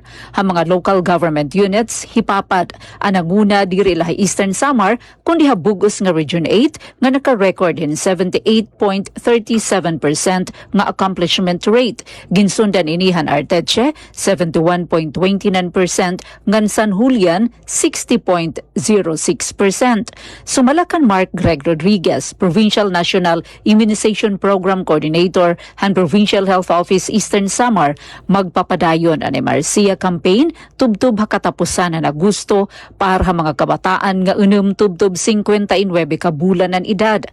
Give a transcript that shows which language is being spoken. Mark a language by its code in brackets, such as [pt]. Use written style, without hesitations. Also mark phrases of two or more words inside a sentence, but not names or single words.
[war] Ha mga local government units, hipapat ang nanguna diri la Eastern Samar, kundi ha bugos nga Region 8 nga naka-record hin 78.37% nga [en] accomplishment rate. [war] Ginsundan inihan Arteche, 71.29%, ngan San Julian, 60.06%. Sumalakan Mark Greg Rodriguez, Provincial National Immunization Program Coordinator and Provincial Health Office Eastern Samar, magpapadayon ang MRCA campaign tubtub hakatapusan na Agosto para ha mga kabataan nga tubtub 59 ka bulan ng edad.